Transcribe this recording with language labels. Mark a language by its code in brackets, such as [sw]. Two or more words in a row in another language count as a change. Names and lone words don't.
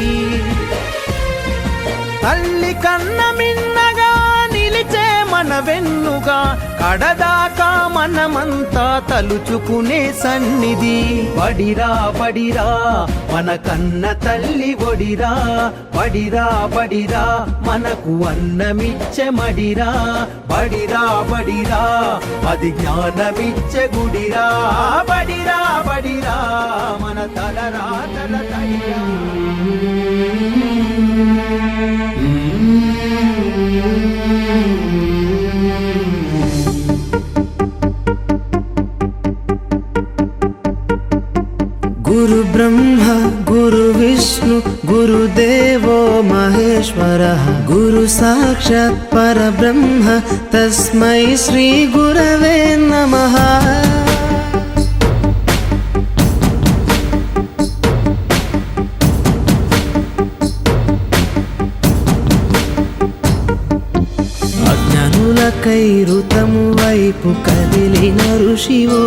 [te] తల్లి కన్న మిన్నగా నిలిచే మన వెన్నుగా కడదాకా మనమంతా తలుచుకునే సన్నిధి బడిరా బడిరా మన కన్న తల్లి ఒడిరా బడిరా బడిరా మనకు అన్నమిచ్చే మడిరా బడిరా బడిరా అది జ్ఞానమిచ్చే గుడిరా బడిరా బడిరా మన తలరాతల తడిరా [sa] गुरु ब्रह्मा गुरु विष्णु गुरुदेवो महेश्वरः गुरु साक्षात् परब्रह्म तस्मै श्री गुरवे नमः [te] అజ్ఞానులకై ఋతము వైపు కదిలిన ఋషివో